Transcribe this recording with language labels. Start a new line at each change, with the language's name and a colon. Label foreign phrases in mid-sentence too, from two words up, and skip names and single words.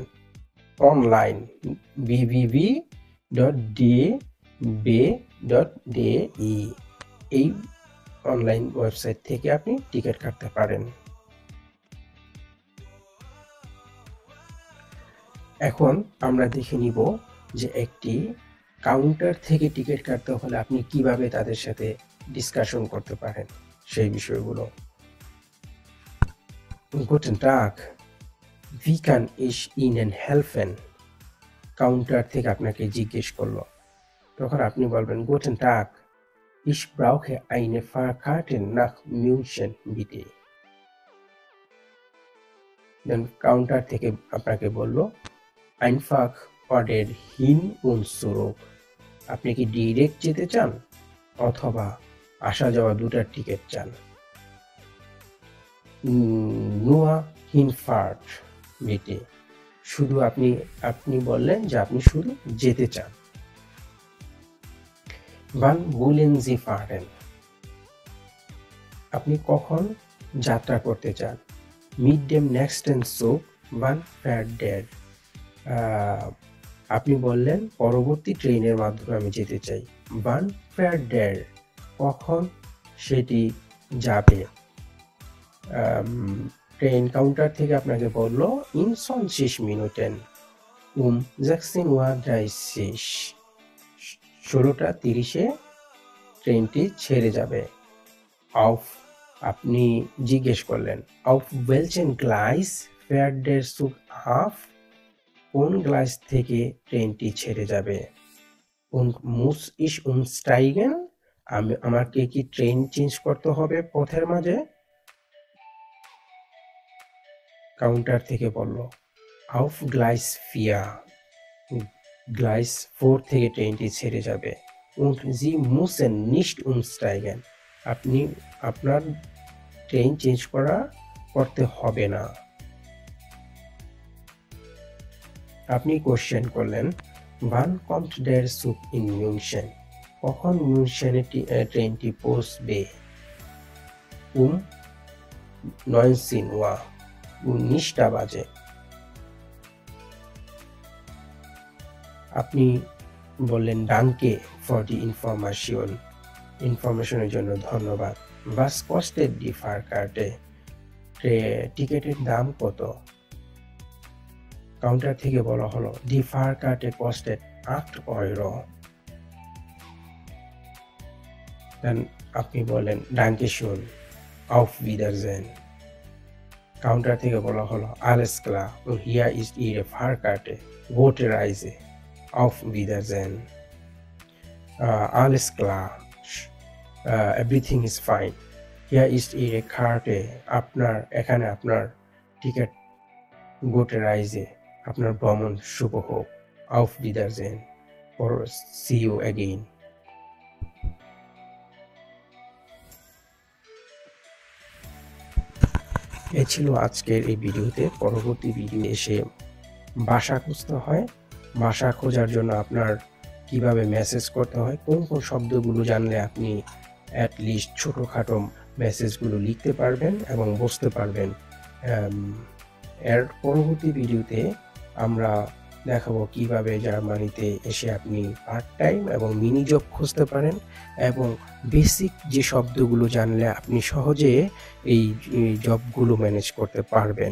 Bangla: অনলাইন www.dbe.de এই
English: online website
Bangla: থেকে আপনি টিকিট কাটতে পারেন। এখন আমরা দেখে নিব যে একটি কাউন্টার থেকে টিকিট কাটতে হলে আপনি কিভাবে তাদের সাথে ডিসকাশন করতে পারেন সেই বিষয়গুলো।
German: Guten Tag, wie kann ich Ihnen helfen?
Bangla: কাউন্টার থেকে আপনাকে জিজ্ঞেস করলো, তখন আপনি বলবেন
German: Guten Tag, ich brauche eine Fahrkarte nach München bitte.
Bangla: দেন কাউন্টার থেকে আপনাকে বললো
German: einfach oder hin und zurück,
Bangla: আপনি কি ডিরেক্ট যেতে চান অথবা আসা যাওয়া দুটার টিকিট চান?
German: nur Hinfahrt bitte,
Bangla: শুধু আপনি বললেন যে আপনি শুধু যেতে চান।
German: wann wollen Sie fahren,
Bangla: আপনি কখন যাত্রা করতে চান।
German: mit dem nächsten Zug, wann fährt der,
Bangla: আপনি বললেন পরবর্তী ট্রেনের মাধ্যমে আমি যেতে চাই।
German: wann fährt der,
Bangla: কখন সেটি যাবে। ট্রেন কাউন্টার থেকে আপনাকে বলল
German: in 20 Minuten um
Bangla: 16:30 16:30 ট্রেনটি ছেড়ে যাবে।
German: auf,
Bangla: আপনি জিজ্ঞেস করলেন
German: auf welchen Gleis fährt der Zug ab,
Bangla: কোন গ্লাস থেকে ট্রেনটি ছেড়ে যাবে।
German: und muss ich umsteigen,
Bangla: আমাকে কি
English: train change
Bangla: করতে হবে পথের মাঝে। কাউন্টার থেকে বলল
German: auf Gleis 4,
Bangla: গ্লাস 4 থেকে ট্রেনটি ছেড়ে যাবে।
German: und Sie müssen nicht umsteigen,
Bangla: আপনার
English: train change
Bangla: করতে হবে না। আপনি কোশ্চেন করলেন
German: wann kommt der Zug in München,
Bangla: কখন মিউনশেনে ট্রেনটি পৌঁছবে। 19 Uhr, 19টা বাজে। আপনি বললেন ডাঙ্কে
English: for the information
Bangla: জন্য ধন্যবাদ।
German: was kostet die Fahrkarte,
Bangla: টিকিটের দাম কত। কাউন্টার থেকে বলা হলো
German: die Fahrkarte kostet 8 Euro।
Bangla: দেন আপনি বলেন
German: danke schön, auf Wiedersehen।
Bangla: কাউন্টার থেকে বলা হলো
German: alles klar, und hier ist Ihre Fahrkarte, gute Reise, auf Wiedersehen। alles klar,
English: everything is fine,
German: hier ist Ihre Karte,
Bangla: এখানে আপনার টিকিট,
German: gute Reise,
Bangla: আপনার ভ্রমণ শুভ হোক,
German: auf Wiedersehen,
English: or see you again।
Bangla: এ ছিল আজকের এই ভিডিওতে। পরবর্তী ভিডিও এসে ভাষা খুঁজতে হয়, ভাষা খোঁজার জন্য আপনার কিভাবে মেসেজ করতে হয়, কোন কোন শব্দগুলো জানলে আপনি অ্যাটলিস্ট ছোটোখাটো মেসেজগুলো লিখতে পারবেন এবং বুঝতে পারবেন। এর পরবর্তী ভিডিওতে আমরা দেখাবো কিভাবে জার্মানিতে এসে আপনি
English: part time
Bangla: এবং
English: mini job
Bangla: খুঁজতে পারেন এবং বেসিক যে শব্দগুলো জানলে আপনি সহজে এই জবগুলো ম্যানেজ করতে পারবেন।